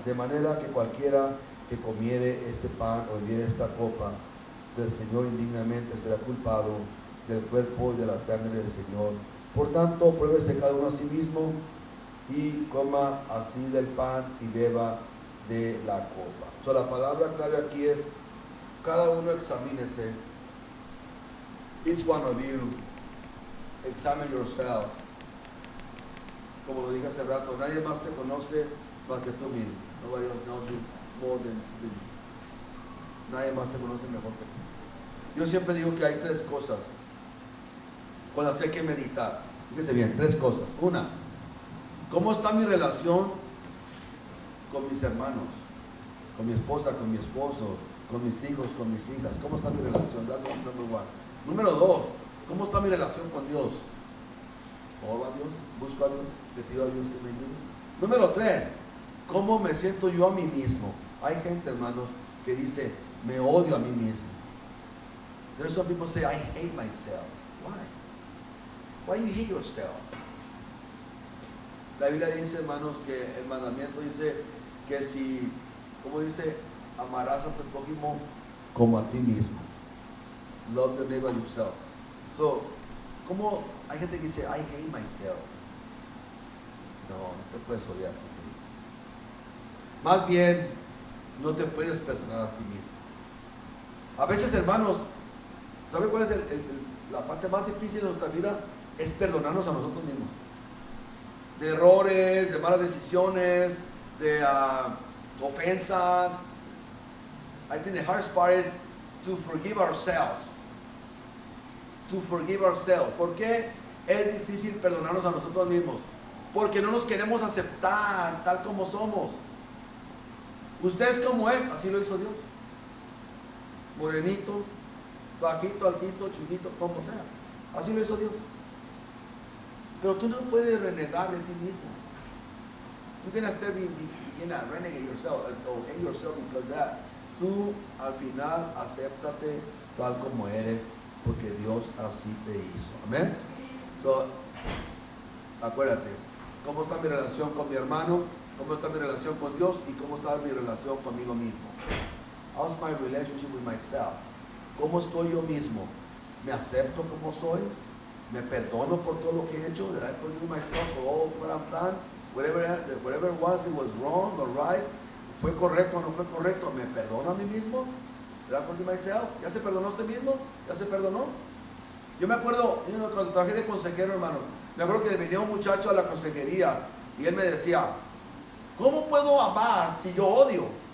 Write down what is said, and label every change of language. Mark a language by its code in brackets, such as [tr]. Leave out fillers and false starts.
[es] De manera que cualquiera que comiere este pan o bebiere esta copa del Señor indignamente será culpado del cuerpo y de la sangre del Señor. Por tanto, pruébese cada uno a sí mismo y coma así del pan y beba de la copa. So, la palabra clave aquí es: cada uno examínese. [en] Each one of you examine yourself. [es] Como lo dije hace rato, nadie más te conoce más que tú mismo. [en] Nobody else knows you more than you. [es] Nadie más te conoce mejor que tú. Yo siempre digo que hay tres cosas con las que hay que meditar. Fíjese bien, tres cosas. Una, ¿cómo está mi relación con mis hermanos, con mi esposa, con mi esposo, con mis hijos, con mis hijas? ¿Cómo está mi relación? [en] That's number one. [es] Número dos, ¿cómo está mi relación con Dios? ¿Oro a Dios? ¿Busco a Dios? ¿Le pido a Dios que me ayude? Número tres, ¿cómo me siento yo a mí mismo? Hay gente, hermanos, que dice: me odio a mí mismo. [en] There's some people say, I hate myself. Why? Why you hate yourself? [es] La Biblia dice, hermanos, que el mandamiento dice que si, como dice, amarás a tu prójimo como a ti mismo. [en] Love your neighbor yourself. [es] So, como hay gente que dice, [en] I hate myself. [es] No, no te puedes odiar a ti mismo. Más bien, no te puedes perdonar a ti mismo. A veces, hermanos, ¿sabe cuál es la parte más difícil de nuestra vida? Es perdonarnos a nosotros mismos. De errores, de malas decisiones, de ofensas. [en] I think the hardest part is to forgive ourselves. To forgive ourselves. [es] ¿Por qué es difícil perdonarnos a nosotros mismos? Porque no nos queremos aceptar tal como somos. Usted es como es, así lo hizo Dios. Morenito, bajito, altito, chinito, como sea. Así lo hizo Dios. Pero tú no puedes renegar de ti mismo. [en] You cannot still begin to renegade yourself or hate yourself because that. [es] Tú al final acéptate tal como eres porque Dios así te hizo. Amén. So, acuérdate, ¿cómo está mi relación con mi hermano? ¿Cómo está mi relación con Dios? ¿Y cómo está mi relación conmigo mismo? [en] How's my relationship with myself? [es] ¿Cómo estoy yo mismo? ¿Me acepto como soy? ¿Me perdono por todo lo que he hecho? [en] Did I forgive myself for all what I've done? Whatever it was wrong or right. [es] ¿Fue correcto o no fue correcto? ¿Me perdono a mí mismo? [en] Did I forgive myself? [es] ¿Ya se perdonó usted mismo? ¿Ya se perdonó? Yo me acuerdo, cuando trabajé de consejero, hermano, me acuerdo que venía un muchacho a la consejería y él me decía, ¿cómo puedo amar si yo odio?